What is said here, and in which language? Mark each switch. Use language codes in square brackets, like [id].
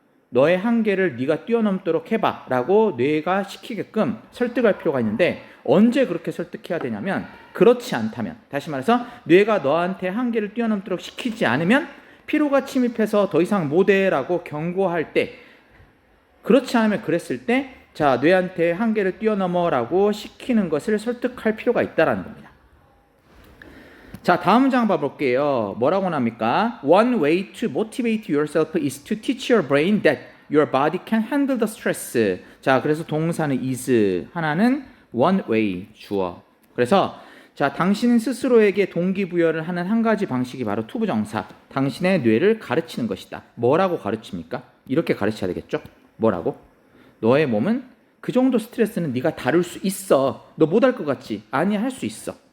[ko] 너의 한계를 네가 뛰어넘도록 해봐 라고 뇌가 시키게끔 설득할 필요가 있는데, 언제 그렇게 설득해야 되냐면 그렇지 않다면, 다시 말해서 뇌가 너한테 한계를 뛰어넘도록 시키지 않으면 피로가 침입해서 더 이상 못해 라고 경고할 때, 그렇지 않으면 그랬을 때, 자, 뇌한테 한계를 뛰어넘어 라고 시키는 것을 설득할 필요가 있다는 겁니다. 자, 다음 문장 봐볼게요. 뭐라고 나옵니까? [en] One way to motivate yourself is to teach your brain that your body can handle the stress. [ko] 자, 그래서 동사는 is, 하나는 [en] one way, [ko] 주어. 그래서 자, 당신 스스로에게 동기부여를 하는 한 가지 방식이 바로 투부정사, 당신의 뇌를 가르치는 것이다. 뭐라고 가르칩니까? 이렇게 가르쳐야 되겠죠? 뭐라고? 너의 몸은 그 정도 스트레스는 네가 다룰 수 있어. 너 못할 것 같지? 아니, 할 수 있어.